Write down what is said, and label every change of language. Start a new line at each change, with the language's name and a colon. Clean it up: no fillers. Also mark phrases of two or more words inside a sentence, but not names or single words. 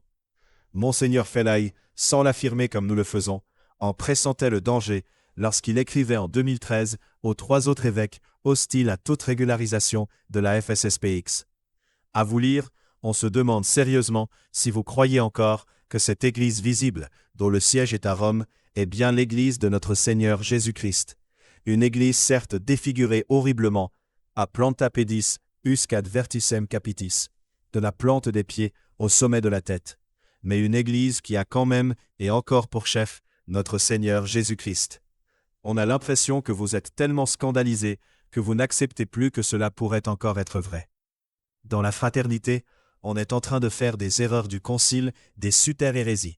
French: Monseigneur Fellaï, sans l'affirmer comme nous le faisons, en pressentait le danger lorsqu'il écrivait en 2013 aux 3 autres évêques hostiles à toute régularisation de la FSSPX. À vous lire, on se demande sérieusement si vous croyez encore que cette Église visible, dont le siège est à Rome, est bien l'Église de notre Seigneur Jésus-Christ. Une Église certes défigurée horriblement,
Latin: à planta pedis, usque ad verticem capitis,
French: de la plante des pieds au sommet de la tête, mais une Église qui a quand même et encore pour chef notre Seigneur Jésus-Christ. On a l'impression que vous êtes tellement scandalisés que vous n'acceptez plus que cela pourrait encore être vrai. Dans la fraternité, on est en train de faire des erreurs du concile, des super-hérésies.